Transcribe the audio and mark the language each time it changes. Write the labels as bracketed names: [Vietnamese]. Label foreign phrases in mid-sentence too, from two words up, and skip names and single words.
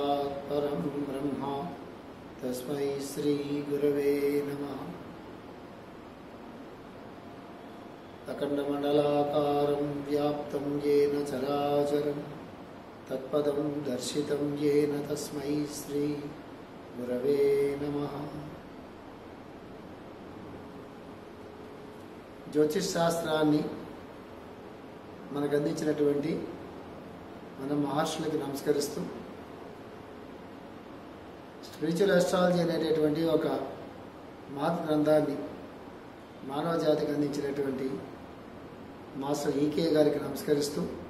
[Sanskrit] साक्षात् परं ब्रह्म तस्मै श्री गुरवे नमः। अखण्डमण्डलाकारं व्याप्तं येन चराचरं तत्पदं दर्शितं येन तस्मै श्री गुरवे नमः। [Telugu] జ్యోతిష్ శాస్త్రాన్ని మనకు అందించినటువంటి మన మహర్షులకి నమస్కరిస్తూ [English] spiritual astrology [Telugu] అనేటటువంటి ఒక మహత్ గ్రంథాన్ని మానవ జాతికి అందించినటువంటి మాస్టర్ ఈకే గారికి నమస్కరిస్తూ,